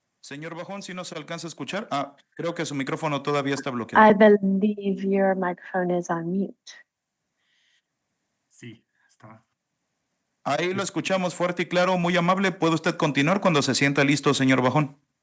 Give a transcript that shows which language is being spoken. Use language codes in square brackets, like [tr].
[es] Señor Bajón, si no se alcanza a escuchar. Creo que su micrófono todavía está bloqueado. [en] I believe your microphone is on mute. [es] Sí, está. Ahí lo escuchamos fuerte y claro, muy amable. ¿Puede usted continuar cuando se sienta listo, señor Bajón?